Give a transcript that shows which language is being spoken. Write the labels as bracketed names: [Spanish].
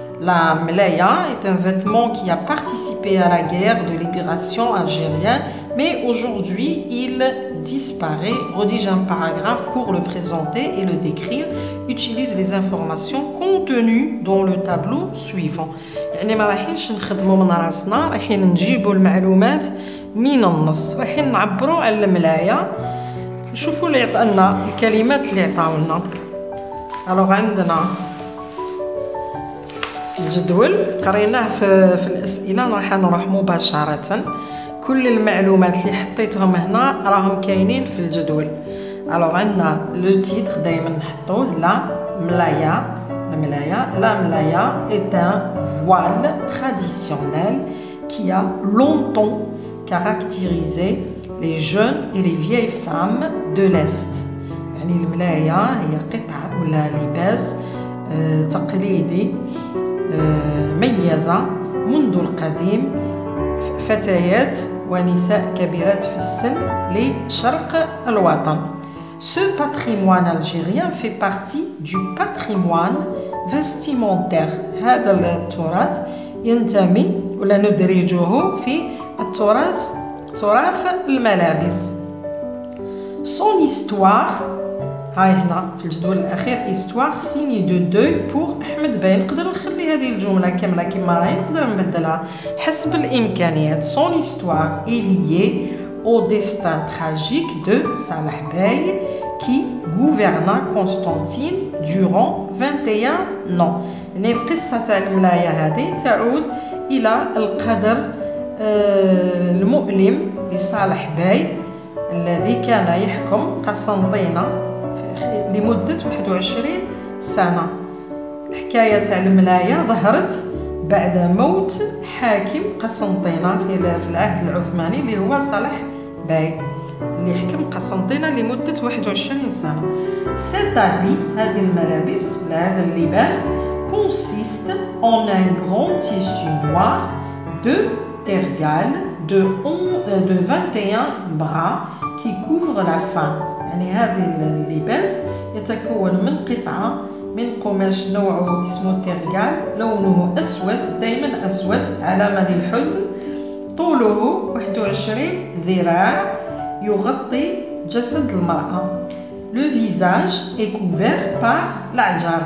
[French] La mlaya est un vêtement qui a participé à la guerre de libération algérienne, mais aujourd'hui il disparaît. Rédige un paragraphe pour le présenter et le décrire. Utilise les informations contenues dans le tableau suivant. [Arabic] يعني ما رايحينش نخدموا من راسنا، رايحين نجيبوا المعلومات من النص، رايحين نعبروا على الملايا. نشوفوا اللي عطانا الكلمات اللي عطاولنا. الوغ عندنا الجدول قريناه في الاسئله، راح نروح مباشره. كل المعلومات اللي حطيتهم هنا راهم كاينين في الجدول. الوغ عندنا لو تيتر دائما نحطوه لا ملايا. [French] La mlaya est un voile traditionnel qui a longtemps caractérisé les jeunes et les vieilles femmes de l'Est. [Arabic] يعني الملايا هي قطعة ولا لباس تقليدي ميزة منذ القديم فتيات ونساء كبيرات في السن لشرق الوطن. [French] Ce patrimoine algérien fait partie du patrimoine vestimentaire. [Arabic] هذا التراث ينتمي ولا ندرجه في تراث الملابس. [French] Son histoire [Arabic] هاي هنا في الجدول الأخير [French] histoire signe de deuil pour أحمد باي. [Arabic] نقدر نخلي هذه الجملة كاملة كما راهي، نقدر نبدلها حسب الإمكانيات. [French] Son histoire est liée au destin tragique de Salah Bey qui gouverna Constantine durant 21 ans. [Arabic] يعني القصة تاع الملايا هذه تعود إلى القدر المؤلم لصالح باي الذي كان يحكم قسنطينة لمدة 21 سنة. الحكاية تاع الملايا ظهرت بعد موت حاكم قسنطينة في العهد العثماني اللي هو صالح باي اللي حكم قسنطينة لمدة 21 سنة. [French] Cet habit [Arabic] هذه الملابس ولا هذا اللباس [French] consiste en un grand tissu noir de tergale de 21 bras qui couvre la femme. [Arabic] يعني هذا اللباس يتكون من قطعة من قماش نوعه اسمه ترجال، لونه أسود، دائما أسود علامة للحزن. طوله 21 ذراع يغطي جسد المرأة. [French] Le visage est couvert par الأعجار.